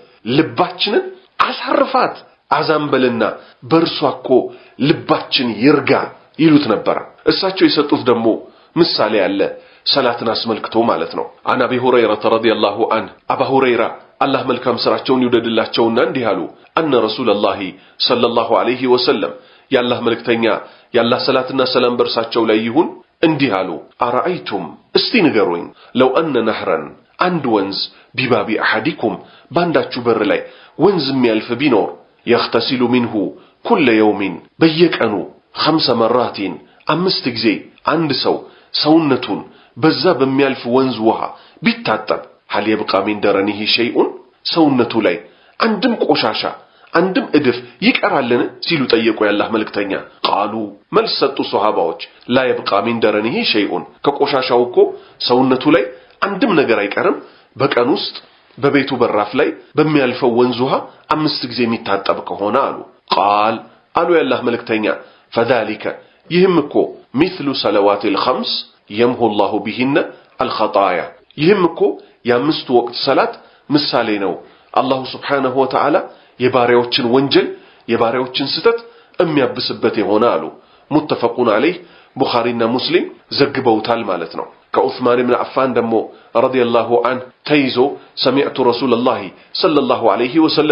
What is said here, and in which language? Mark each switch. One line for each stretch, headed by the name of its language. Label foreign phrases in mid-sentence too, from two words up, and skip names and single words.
Amharic: ልባችንን አሳርፋት አዛምበልና በርሷ እኮ ልባችን ይርጋ ይሉት ነበር። እሳቸው የሰጡት ደግሞ ምሳሌ አለ ሰላትን አስመልክቶ ማለት ነው።
Arabic: عن أبي هريرة رضي الله عنه
Amharic: አባ ሁረይራ አላህ መልካም ስራቸውን ይወደድላቸውና እንዲህ አሉ።
Arabic: أن رسول الله صلى الله عليه وسلم
Amharic: ያላህ መልእክተኛ ያላህ ሰላትና ሰላም በርሳቸው ላይ ይሁን እንዲህ አሉ። አራአይቱም እስቲ ንገሩኝ
Arabic: لو أن نهرا
Amharic: አንድ ወንዝ
Arabic: بباب أحدكم
Amharic: ባንዳችሁ በር ላይ ወንዝ የሚያልፍ ቢኖር
Arabic: يغتسل منه كل يوم
Amharic: በየቀኑ 5 መራቲን 5 ጊዜ አንድ ሰው ሰውነቱን በዛ በሚያልፍ ወንዝ ውሃ ቢታጠብ
Arabic: هل يبقى من درنه شيء
Amharic: ሰውነቱ ላይ አንድም ቆሻሻ አንድም እድፍ ይቀራልን ሲሉ ጠየቁ ያላህ መልእክተኛ። ቃሉ መልስ ሰጡ ሱሐባዎች
Arabic: لا يبقى من درنه شيء
Amharic: ከቆሻሻው እኮ ሰውነቱ ላይ አንድም ነገር አይቀርም በቀን ውስጥ በቤቱ በራፍ ላይ በሚያልፈው ወንዝ ውሃ 5 ጊዜ የሚታጠብ ከሆነ አሉ። ቃል አሉ ያላህ መልእክተኛ فذلك ይህም እኮ
Arabic: مثل صلوات الخمس يمحو الله بهن الخطايا
Amharic: ይህም እኮ የአምስቱ ወቅት ሰላት ምሳሌ ነው።
Arabic: الله سبحانه وتعالى
Amharic: የባሪያዎችን ወንጀል የባሪያዎችን ስተት የሚያብስበት የሆነ አሉ።
Arabic: متفق عليه
Amharic: ቡኻሪና ሙስሊም ዘግበውታል ማለት ነው። ከዑስማን ኢብኑ አፋን ደግሞ
Arabic: رضي الله عنه
Amharic: ተይዞ
Arabic: سمعت رسول الله صلى الله عليه وسلم